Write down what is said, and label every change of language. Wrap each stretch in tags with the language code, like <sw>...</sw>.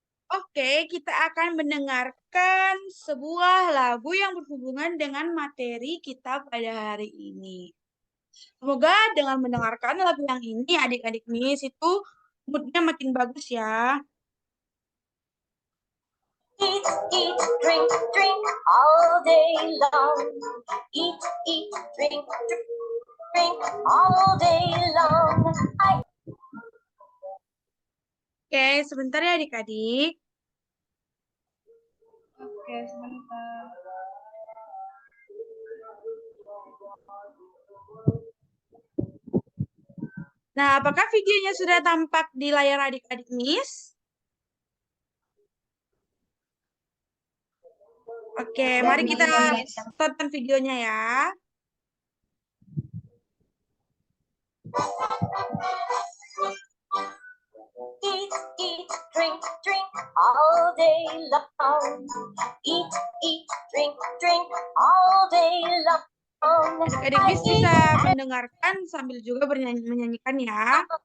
<id>Oke, kita akan mendengarkan sebuah lagu yang berhubungan dengan materi kita pada hari ini. Semoga dengan mendengarkan lagu yang ini, adik-adik Miss itu moodnya makin bagus ya.</id> <en>Eat, eat, drink, drink all day long. Eat, drink, drink all day long.</en> <id>Oke, sebentar ya adik-adik. Oke, sebentar. Nah, apakah videonya sudah tampak di layar adik-adik Miss? Oke, mari kita tonton videonya ya.</id> <en>Eat, drink, drink all day long. Eat, drink, drink all day long.</en> <id>Adik-adik Miss bisa mendengarkan sambil juga menyanyikan ya.</id>